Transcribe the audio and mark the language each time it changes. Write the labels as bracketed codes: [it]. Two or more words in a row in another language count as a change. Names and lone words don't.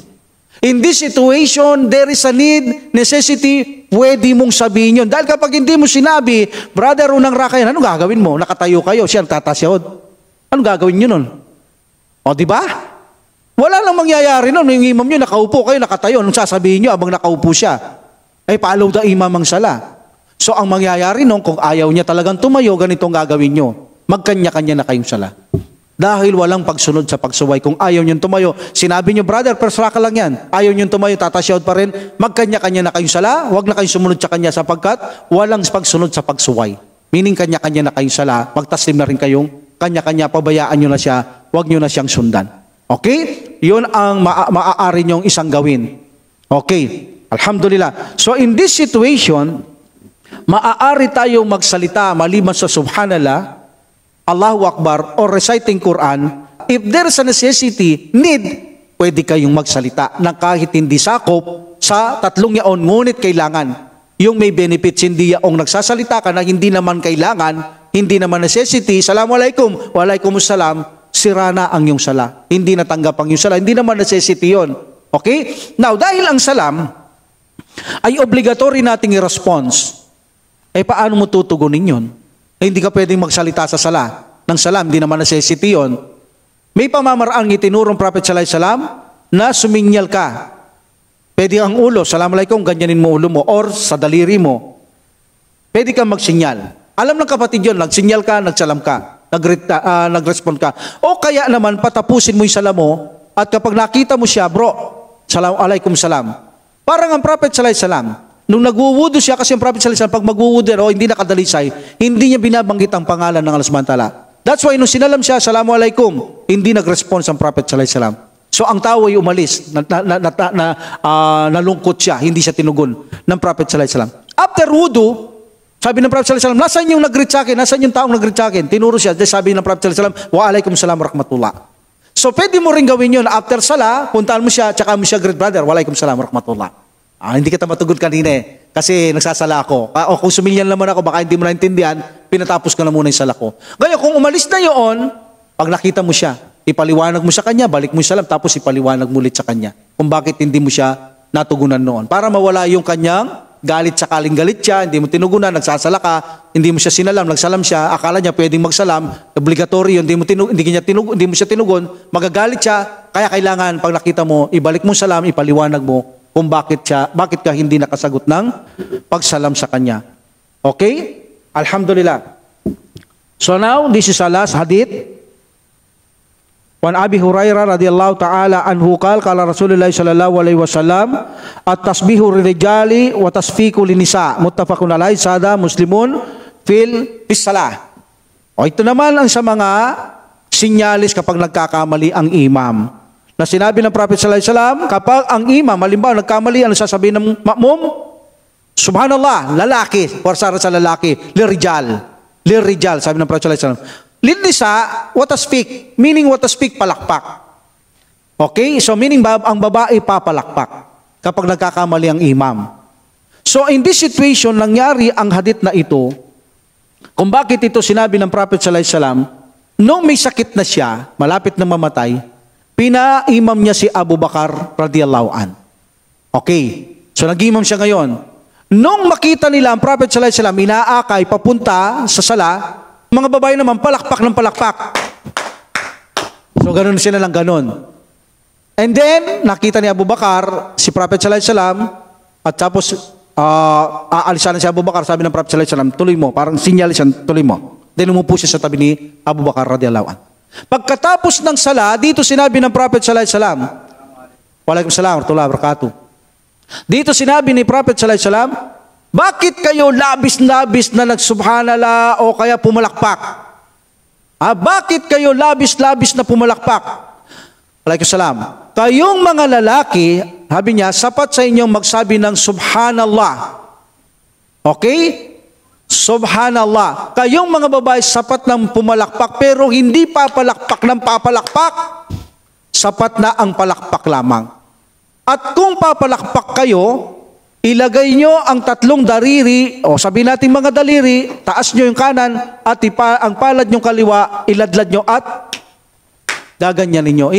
[en] In this situation, there is a need, necessity, [tl] pwede mong sabihin yun. Dahil kapag hindi mo sinabi, brother, unang raka yan, anong gagawin mo? Nakatayo kayo, siya nagtatasyawd. Anong gagawin nyo nun? O, di ba? Wala lang mangyayari nun. Yung imam nyo, nakaupo kayo, nakatayo. Anong sasabihin nyo habang nakaupo siya? [en] Follow the imam [tl] ang sala. So, ang mangyayari nun, kung ayaw niya talagang tumayo, ganitong gagawin nyo. Magkanya-kanya na kayong sala. Dahil walang pagsunod sa pagsuway. Kung ayaw niyong tumayo, sinabi niyo, brother, first raka lang yan. Ayaw niyong tumayo, tatasyawd pa rin. Magkanya-kanya na kayong sala. Huwag na kayong sumunod sa kanya sapagkat walang pagsunod sa pagsuway. Meaning kanya-kanya na kayong sala. Magtaslim na rin kayong kanya-kanya. Pabayaan niyo na siya. Huwag niyo na siyang sundan. Okay? Yun ang maaari nyong isang gawin. [en] Okay. Alhamdulillah. So in this situation, [tl] maaari tayong magsalita maliban sa [ar] سبحان الله، الله أكبر, [en] or reciting Quran. If there's a necessity, [tl] pwede kayong magsalita ng kahit hindi sakop sa 3 yaon, ngunit kailangan. Yung may benefits, hindi yaong nagsasalita ka na hindi naman kailangan, hindi naman necessity, [ar] السلام عليكم، وعليكم السلام, [tl] sira na ang yung sala. Hindi natanggap ang yung sala, hindi naman necessity yun. Okay? Now, dahil ang salam ay obligatory nating i-response, paano mo tutugunin yun? Hindi ka pwedeng magsalita sa sala. Ng salam, hindi naman necessity yun. May pamamaraang itinurong Prophet [ar] صلى الله عليه وسلم [tl] na suminyal ka. Pwede ang ulo, Assalamualaikum, ganyanin mo ulo mo, or sa daliri mo. Pwede kang magsinyal. Alam ng kapatid yun, nagsinyal ka, nagsalam ka, nag-respond ka. O kaya naman, patapusin mo yung salam mo, at kapag nakita mo siya, bro, [ar] السلام عليكم سلام. [tl] Parang ang Prophet [ar] صلى الله عليه وسلم, [tl] nung nagwuwudo siya, kasi ang Prophet [ar] صلى الله عليه وسلم, [tl] pag magwuwudo, hindi nakadalisay, hindi niya binabanggit ang pangalan ng Allah [ar] سبحانه وتعالى. [en] That's why [tl] nung sinalam siya, Assalamualaikum, hindi nag-response ang Prophet [ar] صلى الله عليه وسلم. [tl] So ang tao ay umalis, nalungkot siya, hindi siya tinugon ng Prophet [ar] صلى الله عليه وسلم. [tl] After wudu, sabi ng Prophet [ar] صلى الله عليه وسلم, [tl] nasaan yung nag-greet sa akin? Nasaan yung taong nag-greet sa akin? Tinuro siya, sabi ng Prophet [ar] صلى الله عليه وسلم، وعليكم السلام ورحمة الله. [tl] So pwede mo rin gawin yun. After sala, puntahan mo siya, tsaka mo siya, [en] great brother, [ar] وعليكم السلام ورحمة الله. [tl] Hindi kita matugod kanina kasi nagsasala ako. O kung sumilyan naman ako, baka hindi mo naintindihan, pinatapos ko na muna yung sala ko. Ngayon, kung umalis na yun, pag nakita mo siya, ipaliwanag mo sa kanya, balik mo yung salam, tapos ipaliwanag mo ulit sa kanya kung bakit hindi mo siya natugunan noon. Para mawala yung kanyang galit, sakaling galit siya, hindi mo tinugunan, nagsasala ka, hindi mo siya sinalam, nagsalam siya, akala niya pwedeng magsalam, obligatory yun, hindi mo siya tinugon, magagalit siya, kaya kailangan pag nakita mo, ibalik mo salam, ipaliwanag mo kung bakit ka hindi nakasagot ng pagsalam sa kanya. Okay? Alhamdulillah. [en] So now, this is our last hadith. [ar] وعن أبي هريرة رضي الله تعالى عنه قال رسول الله صلى الله عليه وسلم التسبيح للرجال والتصفيق للنساء متفق عليه زاد مسلم في الصلاة. [tl] O ito naman ang sa mga sinyalis kapag nagkakamali ang imam. Na sinabi ng Prophet [ar] صلى الله عليه وسلم, [tl] kapag ang imam halimbawa nagkamali, ano sasabihin ng ma'mum? Subhanallah, lalaki, forsara sa lalaki, lirijal, sabi ng Prophet [ar] صلى الله عليه وسلم. [tl] Linisa, [en] what to speak? Meaning what to speak, [tl] palakpak. Okay? So meaning ang babae papalakpak kapag nagkakamali ang imam. [en] So in this situation, [tl] nangyari ang hadith na ito, kung bakit ito sinabi ng Prophet [ar] صلى الله عليه وسلم, [tl] nung may sakit na siya, malapit na mamatay, pina-imam niya si Abu Bakar [ar] رضي الله عنه. [tl] Okay. So nag-imam siya ngayon. Nung makita nila ang Prophet [ar] صلى الله عليه وسلم, [tl] inaakay papunta sa sala, mga babae naman, palakpak ng palakpak. So, ganun sila lang ganun. [en] And then, [tl] nakita ni Abu Bakar, si Prophet [ar] صلى الله عليه وسلم, [tl] at tapos, aalisan na si Abu Bakar, sabi ng Prophet [ar] صلى الله عليه وسلم, [tl] tuloy mo, parang sinyalis yan, tuloy mo. Then, umupo siya sa tabi ni Abu Bakar [ar] رضي الله عنه. [tl] Pagkatapos ng sala, dito sinabi ng Prophet [ar] صلى الله عليه وسلم، وعليكم السلام ورحمة الله وبركاته. [tl] Dito sinabi ni Prophet [ar] صلى الله عليه وسلم, [tl] bakit kayo labis-labis na nagsubhanallah o kaya pumalakpak? Bakit kayo labis-labis na pumalakpak? Waalaikumsalam. Kayong mga lalaki, sabi niya, sapat sa inyong magsabi ng subhanallah. Okay? Subhanallah. Kayong mga babae, sapat ng pumalakpak, pero hindi papalakpak ng papalakpak. Sapat na ang palakpak lamang. At kung papalakpak kayo, ilagay nyo ang 3 daliri, o sabihin natin mga daliri, taas nyo yung kanan, at ang palad nyo kaliwa, iladlad nyo at gaganyanin nyo.